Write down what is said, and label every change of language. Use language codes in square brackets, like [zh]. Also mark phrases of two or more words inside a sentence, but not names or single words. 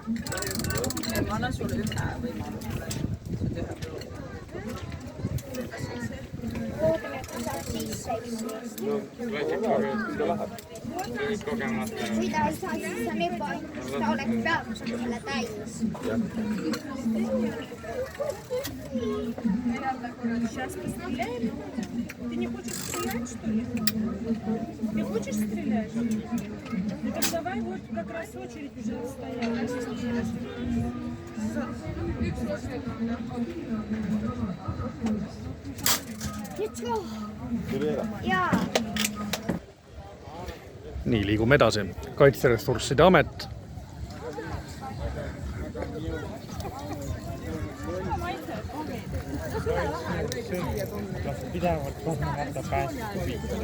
[et] Ma annan sulle ühe võimalusele. Loodame, et ta saab sisse. Kui ta läheb. Kui ta ei saa, siis on ebaõnnetus. Ta oleks peaaegu selle täis. [ru] Сейчас постреляем. Ты не хочешь стрелять, что ли? Ты хочешь стрелять? Ну так давай вот как раз очередь уже стояла. [en] Let's go! [et] Tuli ära. Jaa! Nii, liigume edasi. Kaitseressursside amet. Pidevalt kohmata päästkubi.